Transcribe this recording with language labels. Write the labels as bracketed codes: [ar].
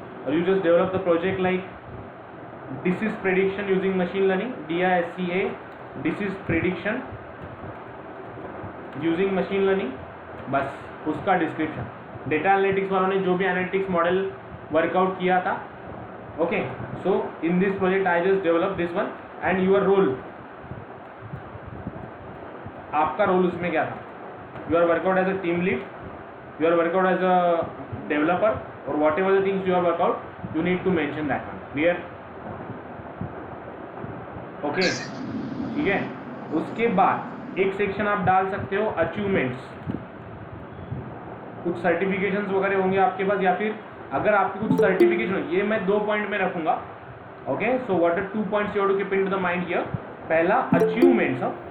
[en] or you just develop the project like disease prediction using machine learning, DISCA, disease prediction using machine learning. [hi] बस उसका description. Data analytics वालों ने जो भी analytics model workout किया था. [en] Okay, so in this project I just develop this one and your role. [hi] आपका role उसमें क्या था? [en] You are workout as a team lead, you are workout as a developer, or whatever the things you have worked out, you need to mention that one. Clear? [hi] Okay. ठीक है. उसके बाद एक section आप डाल सकते हो अचीवमेंट्स. कुछ सर्टिफिकेशंस वगैरह होंगे आपके पास, या फिर अगर आपकी कुछ सर्टिफिकेशन, ये मैं 2 पॉइंट में रखूंगा. [en] Okay, so what are 2 points you have to keep in to the mind here. पहला achievements.